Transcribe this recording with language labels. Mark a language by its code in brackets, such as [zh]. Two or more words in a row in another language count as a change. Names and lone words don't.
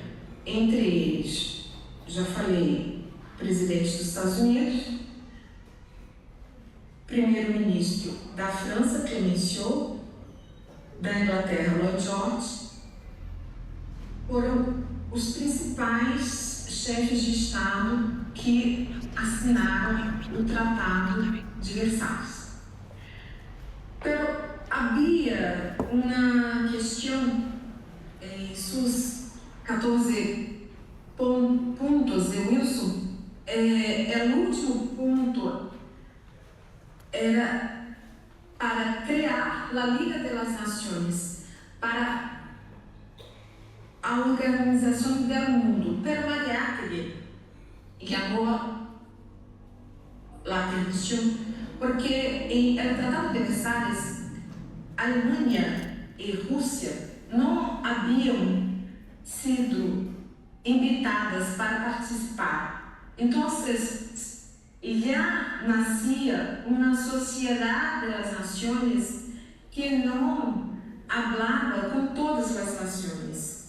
[pt] Entre eles, já falei, presidente dos Estados Unidos, primeiro-ministro da França, Clemenceau, da Inglaterra, Lloyd George, foram os principais chefes de Estado que assinaram o Tratado de Versalhes. [es] Pero había una cuestión en sus 14 puntos de Wilson. El último punto era para crear la Liga de las Naciones, [pt] para a organização do mundo. [es] Pero Mariátegui llamó la atención porque en el Tratado de Versalhes, [pt] Alemanha e Rússia não haviam sido [es] invitadas para participar. [pt] Então, já nascia uma sociedade das nações que não falava com todas as nações.